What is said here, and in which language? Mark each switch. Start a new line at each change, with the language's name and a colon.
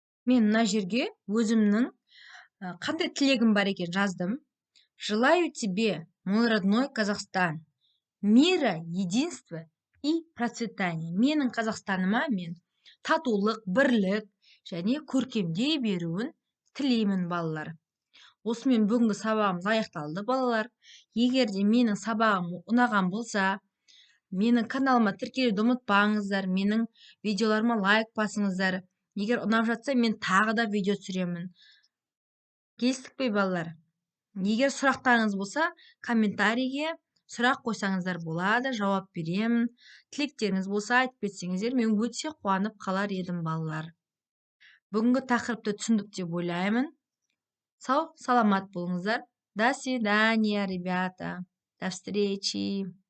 Kazakh: Мен мына жерге өзімнің қандай тілегім бар екен жаздым.
Russian: Желаю тебе, мой родной Казахстан, мира, единства и процветания.
Kazakh: Менің Қазақстаныма мен татулық, бірлік және көркемдей беруін тілеймін, балалар. Осымен бүгінгі сабағымыз аяқталды, балалар. Егер де менің сабағым ұнаған болса, менің каналыма тіркелуді ұмытпаңыздар, менің видеоларыма лайк басыңыздар. Егер ұнап жатса, мен тағы да видео түсіремін. Келістік пе, балалар? Егер сұрақтарыңыз болса, комментарийге сұрақ қойсаңыздар болады, жауап беремін. Тілектеріңіз болса, айтып кетсеңіздер, мен өте қуанып қалар едім, балалар. Бүгінгі тақырыпты түсіндік деп ойлаймын. Сау, саламат болыңыздар.
Russian: До свидания, ребята. До встречи.